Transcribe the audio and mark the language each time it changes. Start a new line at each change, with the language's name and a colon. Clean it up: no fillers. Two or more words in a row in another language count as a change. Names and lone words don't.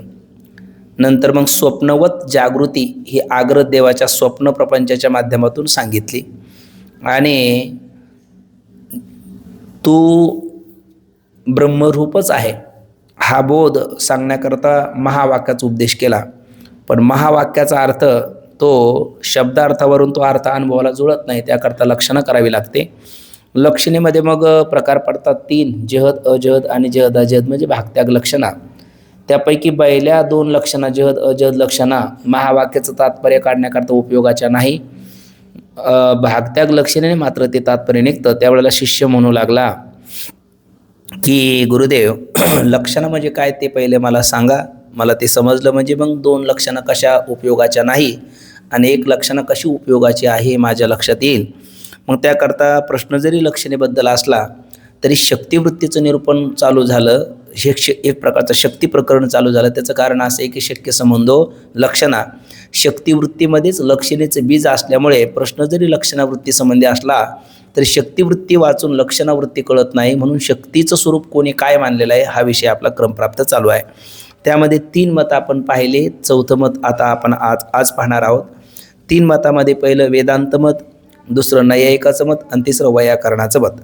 Marathi: नंतर मग स्वप्नवत जागृती ही आग्रह देवाच्या स्वप्न प्रपंचाच्या माध्यमातून सांगितली आणि तू ब्रह्मरूपच आहे हा बोध सांगण्याकरता महावाक्याचा उपदेश केला. पण महावाक्याचा अर्थ तो शब्दार्थावरून तो अर्थ अनुभवाला जुळत नाही, त्याकरता लक्षणं करावी लागते. लक्षणेमध्ये मग प्रकार पडतात 3 जहद अजहद आणि जहद अजहद म्हणजे भागत्याग लक्षणा. त्यापैकी पहिल्या 2 लक्षणा जहद अजहद लक्षणा महावाक्याचं तात्पर्य काढण्याकरता उपयोगाच्या नाही. भागत्याग लक्षणाने मात्र ते तात्पर्य निघतं. त्यावेळेला शिष्य म्हणू लागला की गुरुदेव लक्षणं म्हणजे काय ते पहिले मला सांगा. मला ते समजलं म्हणजे मग 2 लक्षणं कशा उपयोगाच्या नाही आणि 1 लक्षणं कशी उपयोगाची आहे माझ्या लक्षात येईल. मग त्याकरता प्रश्न जरी लक्षणेबद्दल असला तरी शक्तिवृत्तीचं निरूपण चालू झालं. हे एक प्रकारचं शक्ती प्रकरण चालू झालं. त्याचं कारण असं आहे की
Sanskrit: शक्य संबंधो लक्षणा
Marathi: शक्तिवृत्तीमध्येच लक्षणेचं बीज असल्यामुळे प्रश्न जरी लक्षणावृत्ती संबंधी असला तरी शक्तिवृत्ती वाचून लक्षणावृत्ती कळत नाही. म्हणून शक्तीचं स्वरूप कोणी काय मानलेलं आहे हा विषय आपला क्रमप्राप्त चालू आहे. त्यामध्ये 3 मत आपण पाहिले. 4थं मत आता आपण आज पाहणार आहोत. 3 मतामध्ये पहिलं वेदांत मत, दुसरं नैयायिकाचं मत आणि तिसरं वैयाकरणाचं मत.